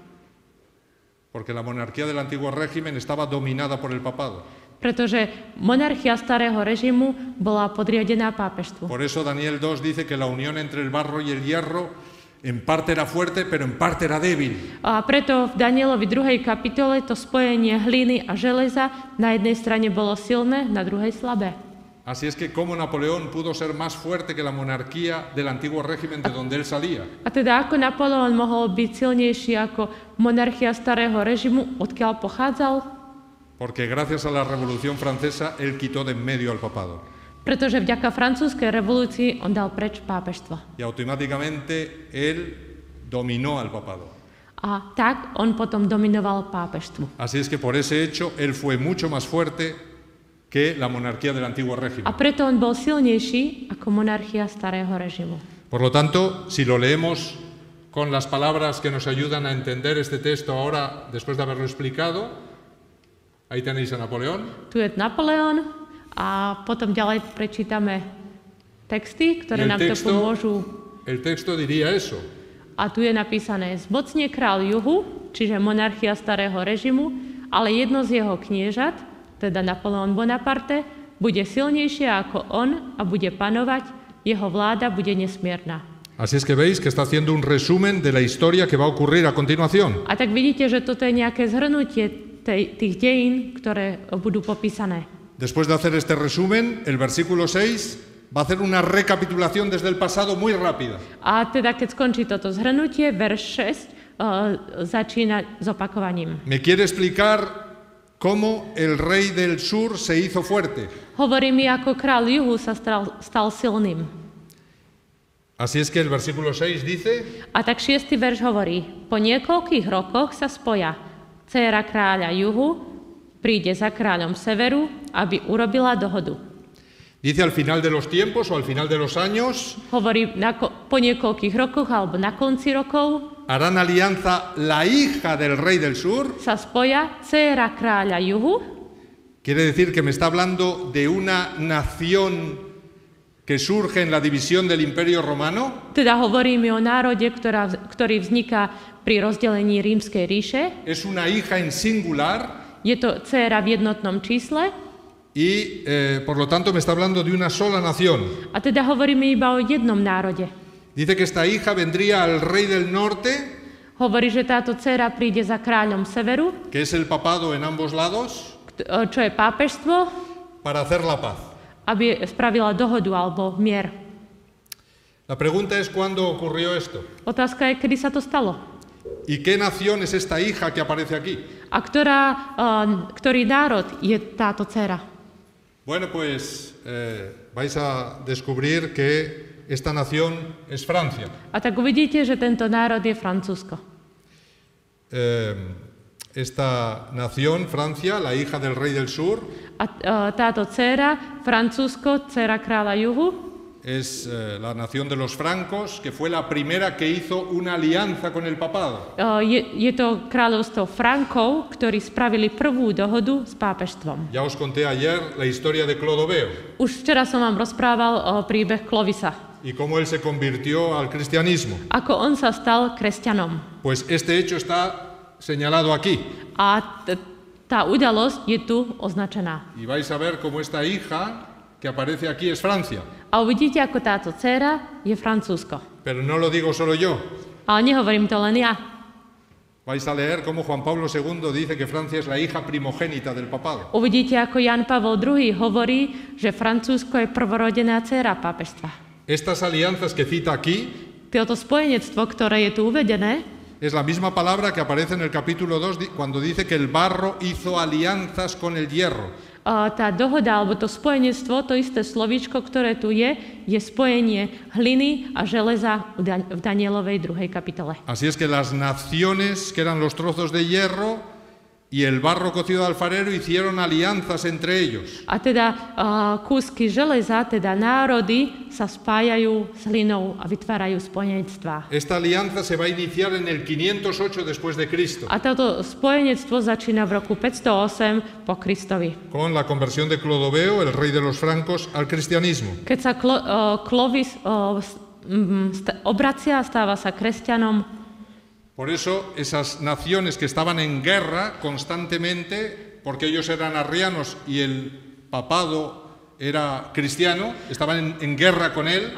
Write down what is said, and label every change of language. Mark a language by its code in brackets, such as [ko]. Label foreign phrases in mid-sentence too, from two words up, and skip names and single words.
[es] porque la monarquía del antiguo régimen estaba dominada por el papado. [sk] Pretože monarchia starého režimu bola podriadená pápežstvu. [es] Por eso Daniel 2 dice que la unión entre el barro y el hierro en parte era fuerte, pero en parte era débil. [sk] A preto v Danielovi 2. kapitole to spojenie hliny a železa na jednej strane bolo silné, na druhej slabé. [es] Así es que cómo Napoleón pudo ser más fuerte que la monarquía del antiguo régimen de donde él salía. [sk] A teda ako Napoleon mohol byť silnejší ako monarchia starého režimu, odkiaľ pochádzal? [es] Porque gracias a la Revolución Francesa él quitó de en medio al papado. [sk] Pretože vďaka francúzskej revolúcii on dal preč pápežstvo. [es] Y automáticamente él dominó al papado. [sk] A tak on potom dominoval pápežstvu. [es] Así es que por ese hecho él fue mucho más fuerte que la monarquía del antiguo régimen. [sk] A preto on bol silnejší ako monarchia starého režimu. [es] Por lo tanto, si lo leemos con las palabras que nos ayudan a entender este texto ahora, después de haberlo explicado, ahí tenéis a Napoleón. [sk] Tu je Napoleon a potom ďalej prečítame texty, ktoré nám to pomôžu. [es] El texto diría eso. [sk] A tu je napísané: zmocnie král juhu, čiže monarchia starého režimu, ale jedno z jeho kniežat, teda Napoleon Bonaparte, bude silnejšie ako on a bude panovať, jeho vláda bude nesmierna. [es] Así es que veis que está haciendo un resumen de la historia que va a ocurrir a continuación. [sk] A tak vidíte, že toto je nejaké zhrnutie tých dejín, ktoré budú popísané. [es] Después de hacer este resumen, el versículo 6 va a hacer una recapitulación desde el pasado muy rápida. [sk] A teda keď skončí toto zhrnutie, verš 6 začína s opakovaním. [es] Me quiere explicar cómo el rey del sur se hizo fuerte. [sk] Hovorí mi, ako král juhu sa stal silným. [es] Así es que el versículo 6 dice: [sk] A tak 6. verš hovorí: po niekoľkých rokoch sa spoja. Dcéra kráľa juhu príde za kráľom severu, aby urobila dohodu. [es] Dice al final de los tiempos o al final de los años. [sk] Hovorí po niekoľkých rokoch alebo na konci rokov. [es] Harán alianza la hija del rey del sur. [sk] Sa spoja dcéra kráľa juhu. [es] Quiere decir que me está hablando de una nación que surge en la división del Imperio Romano. [sk] Teda hovorí mi o národe, ktorý vzniká pri rozdelení Rímskej ríše. [es] Es una hija en singular. [sk] Je to dcéra v jednotnom čísle. [es] Y por lo tanto me está hablando de una sola nación. [sk] A teda hovorí mi iba o jednom národe. [es] Dice que esta hija vendría al rey del norte. [sk] Hovorí, že táto dcéra príde za kráľom severu. [es] Que es el papado en ambos lados. [sk] Čo je pápežstvo. [es] Para hacer la paz. [sk] Aby spravila dohodu alebo mier. [es] La pregunta es ¿cuándo ocurrió esto? [sk] Otázka je, kedy sa to stalo. [es] ¿Y qué nación es esta hija que aparece aquí? [sk] A ktorý národ je táto dcéra? [es] Bueno, pues vais a descubrir que esta nación es Francia. [sk] A tak uvidíte, že tento národ je Francúzsko. [es] Esta nación, Francia, la hija del rey del sur. [sk] A táto dcéra, Francúzsko, dcéra kráľa juhu, [es] es la nación de los francos, que fue la primera que hizo una alianza con el papado. [sk] Je to kráľovstvo Frankov, ktorí spravili prvú dohodu s pápežstvom. [es] Ya os conté ayer la historia de Clodoveo. [sk] Už včera som vám rozprával príbeh Clovisa. [es] Y cómo él se convirtió al cristianismo. [sk] Ako on sa stal kresťanom. [es] Pues este hecho está señalado aquí. [sk] A tá udalosť je tu označená. [es] Y vais a ver cómo esta hija que aparece aquí es Francia. [sk] A uvidíte, ako táto dcéra je Francúzsko. [es] Pero no lo digo solo yo. [sk] Ale nehovorím to len ja. [es] Vais a leer cómo Juan Pablo II dice que Francia es la hija primogénita del papado. [sk] Uvidíte, ako Jan Pavel II hovorí, že Francúzsko je prvorodená dcéra pápežstva. [es] Estas alianzas que cita aquí, [sk] toto spojenectvo, ktoré je tu uvedené, [es] es la misma palabra que aparece en el capítulo 2 cuando dice que el barro hizo alianzas con el hierro. [sk] Tá dohoda, alebo to spojenectvo, to isté slovíčko, ktoré tu je spojenie hliny a železa v Danielovej 2. kapitole. [es] Así es que las naciones que eran los trozos de hierro y el barro cocido de alfarero hicieron alianzas entre ellos. [sk] A teda kúsky železa, teda národy sa spájajú s hlinou a vytvárajú spojenectvá. [es] Esta alianza se va a iniciar en el 508 después de Cristo. [sk] A toto spojenectvo začína v roku 508 po Kristovi. [es] Con la conversión de Clodoveo, el rey de los francos, al cristianismo. [sk] Keď sa Clovis obracia a stáva sa kresťanom. [es] Por eso esas naciones que estaban en guerra constantemente, porque ellos eran arrianos y el papado era cristiano, estaban en guerra con él.